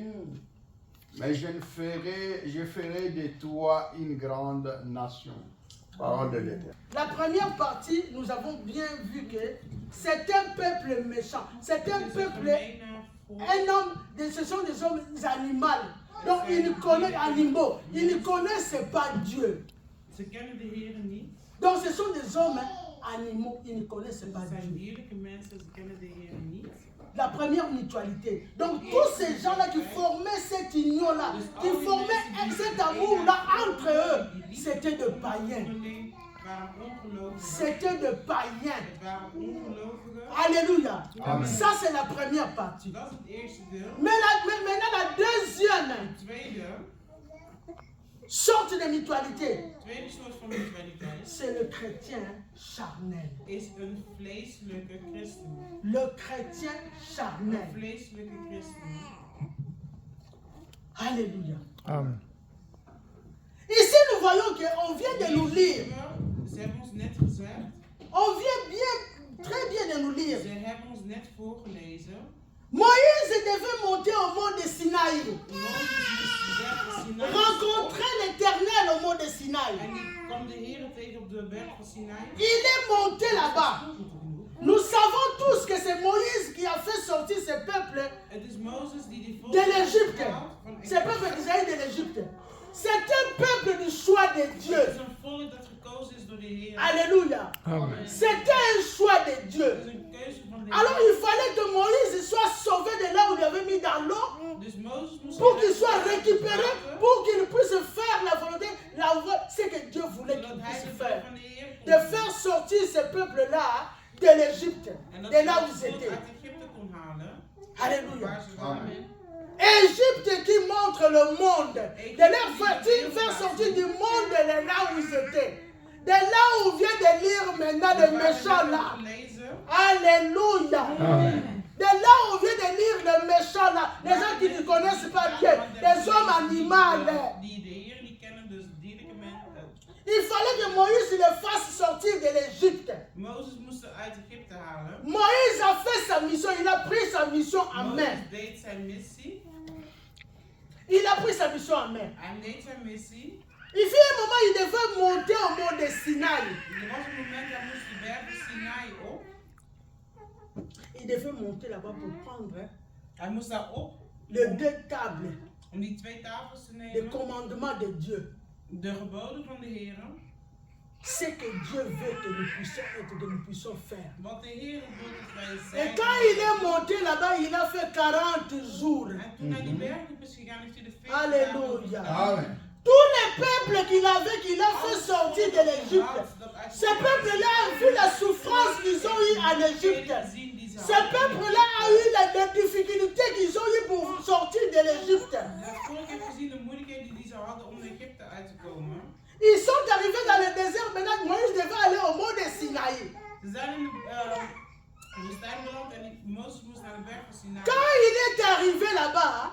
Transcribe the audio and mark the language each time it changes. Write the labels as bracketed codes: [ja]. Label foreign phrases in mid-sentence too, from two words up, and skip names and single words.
[fr] Mais je ferai de toi une grande nation. Parole de l'Éternel. La première partie, nous avons bien vu que c'est un peuple méchant. C'est un peuple, un homme, ce sont des hommes animaux. Donc ils ne connaissent animaux. Ils ne connaissent pas Dieu. [nl] Ze kennen de Heer niet. [fr] Donc ce sont des hommes animaux. Ils ne connaissent pas [nl] Ze zijn [fr] Dieu. [nl] dierlijke mensen, ze kennen de Heer niet. [fr] La première mutualité. Donc tous ces gens-là qui formaient cette union-là, qui formaient cet amour-là entre eux, c'était de païens. C'était de païens. Alléluia. Amen. Ça c'est la première partie. [nl] Dat is het eerste deel. [fr] Mais maintenant la deuxième [nl] Tweede [fr] sorte de mutualité, [nl] soort van mutualiteit [fr] c'est le chrétien charnel. [nl] is een vleeselijke christen. [fr] Le chrétien [nl] Een [fr] charnel. [nl] vleeselijke christen. [fr] Alléluia. Amen. Ici nous voyons qu'on vient de nous lire. [nl] Ze hebben ons net gezegd. [fr] On vient très bien de nous lire. [nl] Ze hebben ons net voorgelezen. [fr] Moïse devait monter au mont de Sinaï. Sinaï. Rencontrer l'Éternel au mont de Sinaï. [nl] En die kwam de Heer tegen op de berg van Sinaï. [fr] Il est monté là-bas. Nous savons tous que c'est Moïse qui a fait sortir ce peuple [nl] Het is Mozes die die volk [fr] de l'Égypte. [nl] van [fr] Ce peuple d'Israël de l'Égypte. C'est un peuple du choix de Dieu. [nl] Het is een volk dat gekozen is door de Heer. [fr] Alléluia. Amen. C'était un choix de Dieu. [nl] Het is een keuze van de [fr] Alors [nl] Heer. [fr] il fallait que Moïse soit sauvé de là où il avait mis dans l'eau [nl] Dus Mozes moest [fr] pour qu'il soit récupéré, pour qu'il puisse faire la volonté, ce que Dieu voulait qu'il [nl] zodat hij [fr] puisse [nl] de wil [fr] faire. [nl] van de Heer kon [fr] De [nl] doen. [fr] faire sortir ce peuple-là de l'Égypte, [nl] En dat [fr] de là où [nl] hij [fr] ils [nl] het volk [fr] étaient. [nl] uit Egypte kon halen. [fr] Alléluia. [nl] Waar ze waren. [fr] Égypte qui montre le monde, de leur faire sortir du monde de là où ils étaient. De là où on vient de lire maintenant les méchants là. Alléluia. Amen. De là où on vient de lire les méchants là, les gens qui ne connaissent pas Dieu, les hommes animaux. [nl] Die de Heer niet kennen, dus dierlijke mensen. [fr] Il fallait que Moïse les fasse sortir de l'Égypte. [nl] Mozes moest ze uit Egypte halen. [fr] Moïse a fait sa mission, il a pris sa mission en main. [nl] Mozes deed zijn missie. [fr] Il a pris sa mission en main. [nl] Hij deed zijn missie. [fr] Il fut un moment, il devait monter au mont de Sinaï. [nl] Er was een moment dat moest de berg Sinaï op. [fr] Il devait monter là-bas pour prendre [nl] Hij moest daar op [fr] les deux tables, [nl] om die twee tafels te [fr] les [nl] nemen. [fr] commandements de Dieu. [nl] De geboden van de Heer. [fr] Ce que Dieu veut que nous puissions être, que nous puissions faire. [nl] Wat de Heer wil dat wij [fr] Et [nl] zijn. [fr] quand il est monté là-bas, il a fait 40 jours. [nl] En toen hij die berg is gegaan, heeft hij de 40 [fr] Alléluia. [nl] dagen [fr] Amen. Tous les peuples qu'il avait, qu'il a fait sortir de l'Égypte. Ce peuple-là a vu la souffrance qu'ils ont eue en Égypte. Ce peuple-là a eu les difficultés qu'ils ont eues pour sortir de l'Égypte. [nl] Het volk heeft gezien de moeilijkheden die ze hadden om Egypte uit te komen. [fr] Ils sont arrivés dans le désert. Maintenant, Moïse devait aller au mont de Sinaï. [nl] Ze zijn in de woestijn beland en Mozes moest naar de berg van Sinaï. [fr] Quand il est arrivé là-bas,